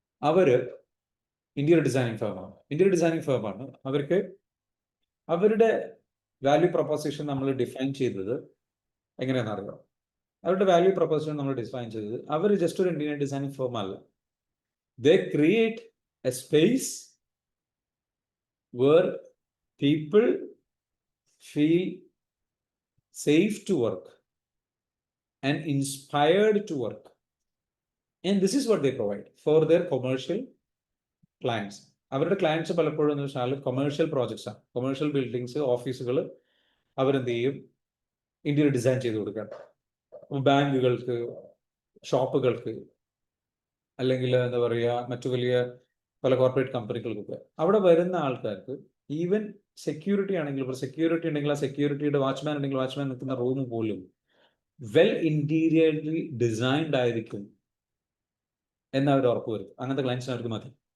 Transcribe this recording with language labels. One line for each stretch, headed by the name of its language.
Malayalam: അവര് interior designing ഫേമാണ്. അവർക്ക് അവരുടെ വാല്യൂ പ്രൊപ്പോസിഷൻ നമ്മൾ ഡിഫൈൻ ചെയ്തത് എങ്ങനെയാണെന്ന് അറിയാം. അവരുടെ വാല്യൂ പ്രൊപ്പോസിഷൻ നമ്മൾ ഡിഫൈൻ ചെയ്തത്, അവർ ജസ്റ്റ് ഒരു ഇന്റീരിയർ ഡിസൈനിങ് ഫേം അല്ല.
English: They create a space where people feel safe to work and inspired to work, and this is what they provide for their commercial clients.
Malayalam: അവരുടെ clients പലപ്പോഴും എന്ന് വെച്ചാൽ commercial projects ആണ്, commercial buildings, ഓഫീസുകൾ അവരെന്ത് ചെയ്യും? Interior design ചെയ്ത് കൊടുക്കാൻ. ബാങ്കുകൾക്ക്, ഷോപ്പുകൾക്ക്, അല്ലെങ്കിൽ എന്താ പറയുക, മറ്റു വലിയ പല കോർപ്പറേറ്റ് കമ്പനികൾക്കൊക്കെ അവിടെ വരുന്ന ആൾക്കാർക്ക്, ഈവൻ സെക്യൂരിറ്റി ആണെങ്കിൽ, ഇപ്പോൾ സെക്യൂരിറ്റി ഉണ്ടെങ്കിൽ ആ സെക്യൂരിറ്റിയുടെ വാച്ച്മാൻ ഉണ്ടെങ്കിൽ വാച്ച്മാൻ നിൽക്കുന്ന റൂം പോലും വെൽ ഇന്റീരിയർലി ഡിസൈൻഡ് ആയിരിക്കും എന്നവർ ഉറപ്പ് വരും. അങ്ങനത്തെ ക്ലയൻസിന് അവർക്ക് മതി.